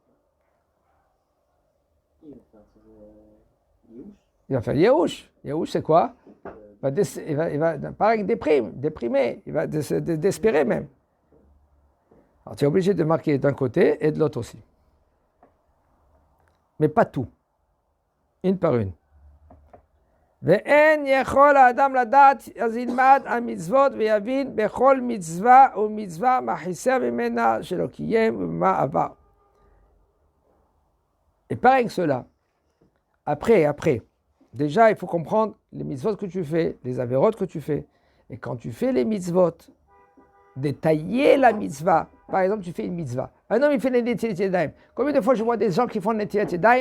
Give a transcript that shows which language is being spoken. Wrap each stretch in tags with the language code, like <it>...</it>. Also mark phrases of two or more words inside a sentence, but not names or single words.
<fr>Il va faire Yehush. Yehush, c'est quoi? Il va pareil, déprimé. Il va désespérer même. Alors tu es obligé de marquer d'un côté et de l'autre aussi. Mais pas tout. Une par une.</fr> <he>ואין יכול האדם לדעת, אז ילמד המצוות ויבין בכל מצווה ומצווה מה חיסר ממנה שלא קיים ומה עבר.</he> <fr>Et pareil que cela, après, déjà il faut comprendre les mitzvot que tu fais, les avérotes que tu fais. Et quand tu fais les mitzvot, détailler la mitzvah. Par exemple, tu fais une mitzvah. Un homme, il fait les</fr> <he>נטילת ידיים.</he> <fr>Combien de fois je vois des gens qui font les</fr> <he>נטילת ידיים?</he>